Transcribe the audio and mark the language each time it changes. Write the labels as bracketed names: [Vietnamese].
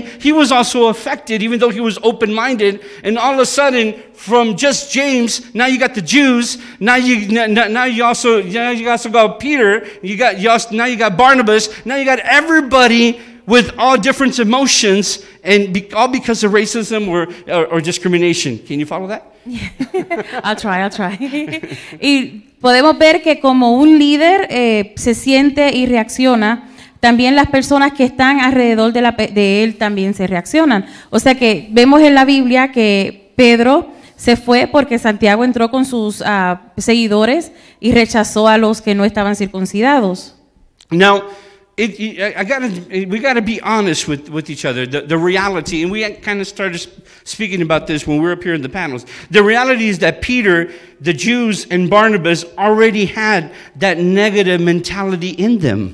[English] He was also affected, even though he was open-minded. And all of a sudden, from just James, now you got the Jews. Now you also got Peter. Now you got Barnabas. Now you got everybody with all different emotions, and all because of racism or discrimination. Can you follow that? I'll try. [Spanish] Y podemos ver que como un líder se siente y reacciona, también las personas que están alrededor de él también se reaccionan. O sea que vemos en la Biblia que Pedro se fue porque Santiago entró con sus seguidores y rechazó a los que no estaban circuncidados. [English] Now, we got to be honest with each other. The reality, and we kind of started speaking about this when we were up here in the panels. The reality is that Peter, the Jews, and Barnabas already had that negative mentality in them.